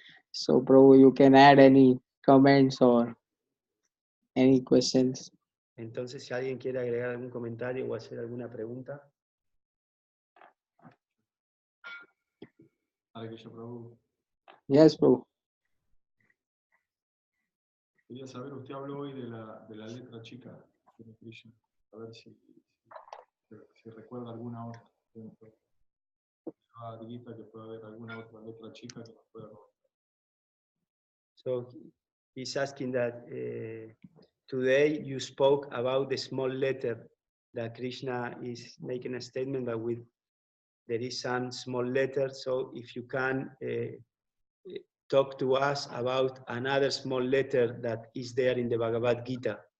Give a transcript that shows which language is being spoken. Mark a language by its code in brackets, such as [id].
[en] So, Prabhu, you can add any comments or any questions. [es] Entonces, si alguien quiere agregar algún comentario o hacer alguna pregunta. [en] Hare Krishna, Prabhu. Yes, Prabhu. [es] Quería saber, usted habló hoy de la letra chica de Krishna. A ver si recuerda alguna otra dentro de la Gita, que pueda haber alguna otra letra chica que nos pueda recordar. [en] So he's asking that today you spoke about the small letter that Krishna is making a statement that with there is some small letter. So if you can talk to us about another small letter that is there in the Bhagavad Gita.